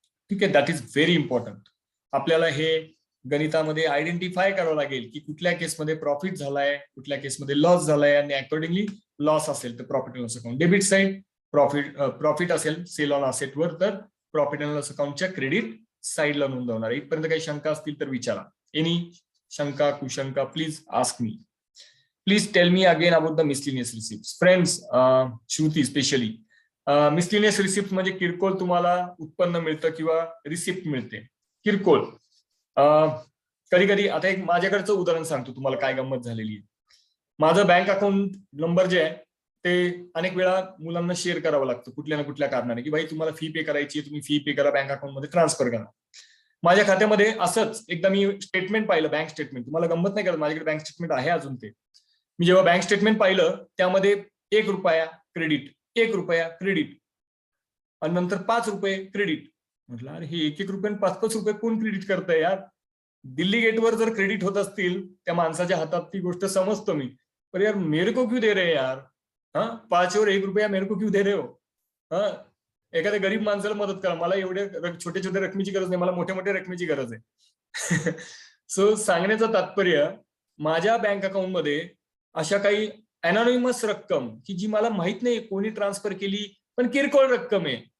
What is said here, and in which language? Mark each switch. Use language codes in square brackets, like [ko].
[mr] ठीक आहे, [en] That is very important. [mr] आपल्याला हे गणितामध्ये आयडेंटिफाय करावं लागेल की कुठल्या केसमध्ये प्रॉफिट झालाय, कुठल्या केसमध्ये लॉस झालाय, आणि अकॉर्डिंगली लॉस असेल तर profit and loss account debit side, profit असेल सेल ऑन असेटवर तर प्रॉफिट अँड लॉस अकाउंटच्या क्रेडिट साइडला नोंदवणार. इथपर्यंत काही शंका असतील तर विचारा. [en] any [mr] शंका, कुशंका, [en] Please ask me. Please tell me again about the miscellaneous receipt. [mr] Friends, Shruti specially, miscellaneous receipt म्हणजे किरकोळ तुम्हाला उत्पन्न मिळतं किंवा रिसिप्ट मिळते किरकोळ. कधी कधी, आता एक माझ्याकडचं उदाहरण सांगतो तुम्हाला काय गंमत झालेली आहे. माझं बँक अकाउंट नंबर जे आहे ते अनेक वेळा मुलांना शेअर करावं लागतं कुठल्या ना कुठल्या कारणाने, की भाई तुम्हाला फी पे करायची, तुम्ही फी पे करा, बँक अकाउंटमध्ये ट्रान्सफर करा. माझ्या खात्यामध्ये असंच एकदा मी स्टेटमेंट पाहिलं, बँक स्टेटमेंट. तुम्हाला गंमत नाही करत, माझ्याकडे बँक स्टेटमेंट आहे अजून ते. मी जेव्हा बँक स्टेटमेंट पाहिलं त्यामध्ये ₹1 क्रेडिट, ₹1 क्रेडिट, आणि नंतर ₹5 क्रेडिट. म्हटलं अरे हे ₹1 ₹5 कोण क्रेडिट करतंय यार? दिल्ली गेटवर जर क्रेडिट होत असतील त्या माणसाच्या हातात, ती गोष्ट समजतो मी. [hi] पर यार मेरे को क्यों दे रहे यार? हा, 5 और ₹1 मेरे को क्यों दे रहे हो? [mr] हा, एखाद्या गरीब माणसाला मदत करा. मला एवढ्या छोट्या छोट्या रकमेची गरज नाही, मला मोठ्या मोठ्या रकमेची गरज आहे. सो सांगण्याचं तात्पर्य, माझ्या बँक अकाउंटमध्ये अशा काही अनॉनिमस रक्कम की जी मला माहित नाही कोणी ट्रान्सफर केली, पण किरकोळ रक्कम आहे.